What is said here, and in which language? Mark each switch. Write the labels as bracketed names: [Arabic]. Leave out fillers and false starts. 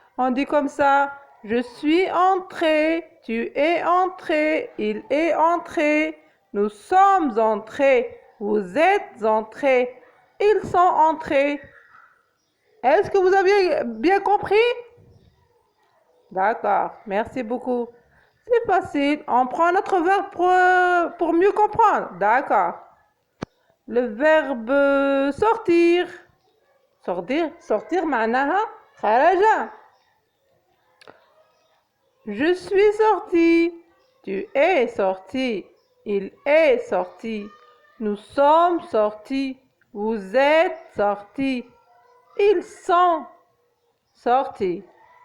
[French] On dit comme ça, je suis entré, tu es entré, il est entré, nous sommes entrés, vous êtes entrés, ils sont entrés. Est-ce que vous avez bien compris? D'accord, merci beaucoup. C'est facile, on prend notre verbe pour mieux comprendre. D'accord. Le verbe sortir. [Arabic] sortir معناها خرج. [French] Je suis sorti, tu es sorti, il est sorti, nous sommes sortis, vous êtes sortis, ils sont sortis.